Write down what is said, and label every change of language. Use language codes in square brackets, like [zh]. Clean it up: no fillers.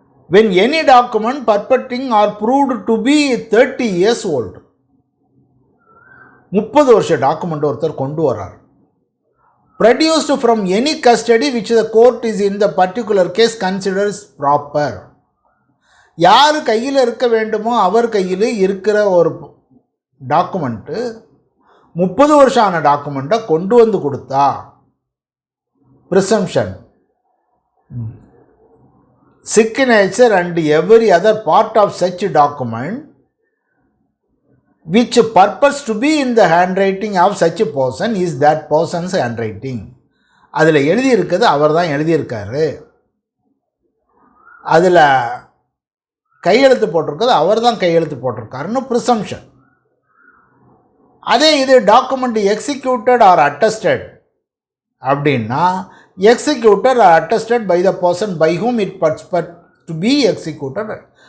[en] when any document purporting or proved to be 30 years old, [ta] 30 வருஷ document ஒருத்தர் கொண்டு வரார், [en] produced from any custody which the court is in the particular case considers proper. [ta] யார் கையில் இருக்க வேண்டுமோ அவர் கையில் இருக்கிற ஒரு டாக்குமெண்ட்டு 30 வருஷம் ஆன டாக்குமெண்ட்டை கொண்டு வந்து கொடுத்தா presumption. [en] signature and every other part of such document which purpose to be in the handwriting of such a person is that person's handwriting. [ta] அதில் எழுதியிருக்கிறது அவர் தான் எழுதியிருக்காரு, அதில் கையெழுத்து போட்டிருக்கிறது அவர் தான் கையெழுத்து போட்டிருக்காருன்னு ப்ரிசம்ஷன். அதே இது [en] document executed or attested [ta] அப்படின்னா [en] Executed or attested by the person by whom it purports to be executed.